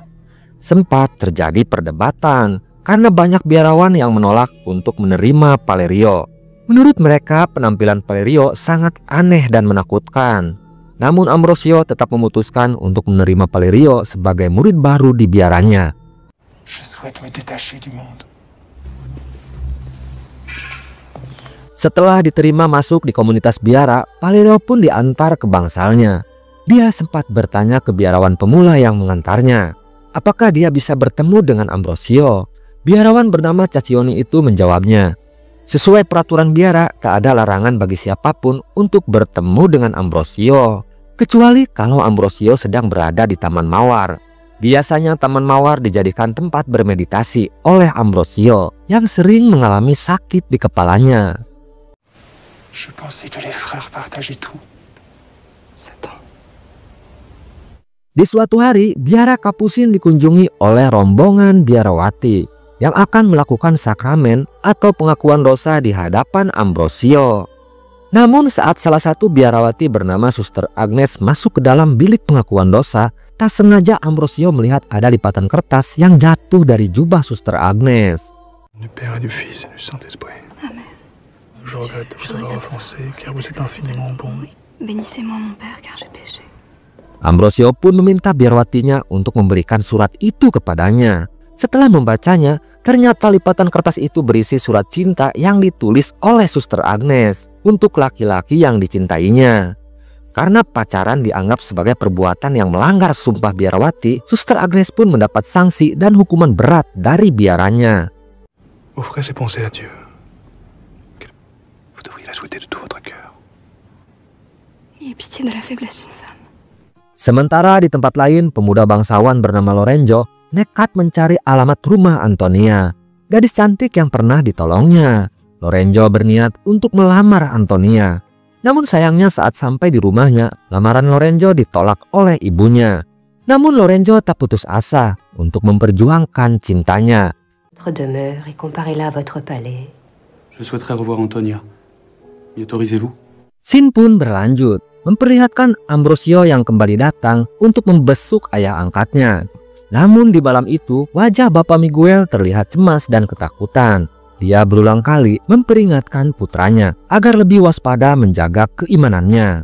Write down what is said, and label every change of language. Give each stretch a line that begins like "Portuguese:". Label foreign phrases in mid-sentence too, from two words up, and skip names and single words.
Indonesian: Sempat terjadi perdebatan karena banyak biarawan yang menolak untuk menerima Valerio. Menurut mereka, penampilan Valerio sangat aneh dan menakutkan. Namun Ambrosio tetap memutuskan untuk menerima Valerio sebagai murid baru di biaranya.
French: Je souhaite me détacher du monde.
Indonesian: Setelah diterima masuk di komunitas biara, Valerio pun diantar ke bangsalnya. Dia sempat bertanya ke biarawan pemula yang mengantarnya, apakah dia bisa bertemu dengan Ambrosio. Biarawan bernama Caccioni itu menjawabnya, sesuai peraturan biara tak ada larangan bagi siapapun untuk bertemu dengan Ambrosio, kecuali kalau Ambrosio sedang berada di Taman Mawar. Biasanya Taman Mawar dijadikan tempat bermeditasi oleh Ambrosio yang sering mengalami sakit di kepalanya.
French: Je pensais que les frères partageaient tout. Satan.
Indonesian: Di suatu hari, biara Kapusin dikunjungi oleh rombongan biarawati yang akan melakukan sakramen atau pengakuan dosa di hadapan Ambrosio. Namun saat salah satu biarawati bernama Suster Agnes masuk ke dalam bilik pengakuan dosa, tak sengaja Ambrosio melihat ada lipatan kertas yang jatuh dari jubah Suster Agnes.
French: Du Père et du Fils et du Saint-Esprit. Amen. Je regrette de vous avoir offensé, car vous êtes infiniment bon. Bénissez-moi, mon père, car j'ai péché.
Indonesian: Ambrosio pun meminta biarawatinya untuk memberikan surat itu kepadanya. Setelah membacanya, ternyata lipatan kertas itu berisi surat cinta yang ditulis oleh Suster Agnes untuk laki-laki yang dicintainya. Karena pacaran dianggap sebagai perbuatan yang melanggar sumpah biarawati, Suster Agnes pun mendapat sanksi dan hukuman berat dari biaranya.
French: Offrez ces pensées à Dieu. Vous devriez la souhaiter de tout votre cœur. Ayez pitié de la faiblesse d'une femme.
Indonesian: Sementara di tempat lain, pemuda bangsawan bernama Lorenzo nekat mencari alamat rumah Antonia, gadis cantik yang pernah ditolongnya. Lorenzo berniat untuk melamar Antonia. Namun sayangnya saat sampai di rumahnya, lamaran Lorenzo ditolak oleh ibunya. Namun Lorenzo tak putus asa untuk memperjuangkan cintanya.
French: Votre demeure et comparez-la à votre palais. Je souhaiterais revoir Antonia. M'y autorisez-vous?
Indonesian: Scene pun berlanjut, memperlihatkan Ambrosio yang kembali datang untuk membesuk ayah angkatnya. Namun di malam itu, wajah Bapak Miguel terlihat cemas dan ketakutan. Dia berulang kali memperingatkan putranya agar lebih waspada menjaga keimanannya.